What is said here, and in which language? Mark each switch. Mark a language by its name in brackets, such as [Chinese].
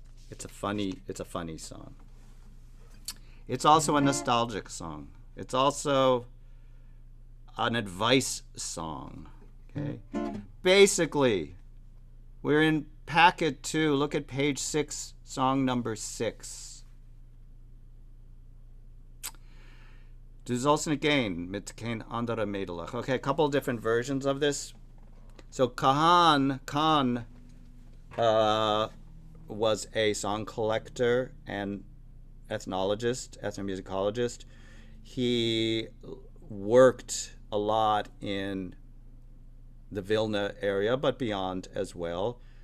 [English] It's a funny song. It's also a nostalgic song. It's also an advice song. Okay. Basically, we're in packet 2. Look at page 6, song number 6. [Yiddish] Du sollst nicht gehen mit kein anderer Mädelech. [English] Okay, a couple of different versions of this. So Khan was a song collector and ethnomusicologist. He worked a lot in the Vilna area, but beyond as well.